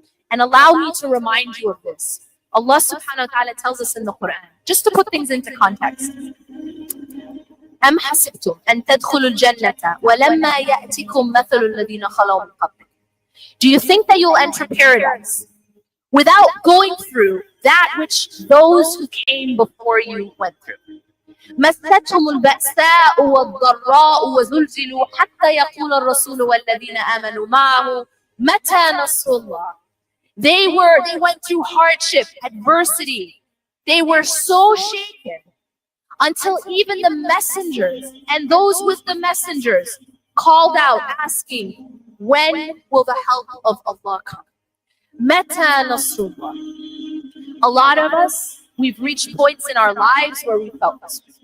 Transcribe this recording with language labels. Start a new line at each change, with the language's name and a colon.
English: And allow me to remind you of this. Allah subhanahu wa ta'ala tells us in the Quran, just to put things into context,
Arabic: أم حسبتم أن تدخلوا الجنة ولما يأتكم مثل الذين خلوا من قبلكم.
English: Do you think that you'll enter paradise without going through that which those who came before you went through?
Arabic: مستهم البأساء والضراء وزلزلوا حتى يقول الرسول والذين آمنوا معه متى نصر الله.
English: They went through hardship, adversity. They were so shaken until even the messengers and those with the messengers called out asking, when will the help of Allah come?
Arabic: Mata Nasrullah.
English: A lot of us, we've reached points in our lives where we felt this.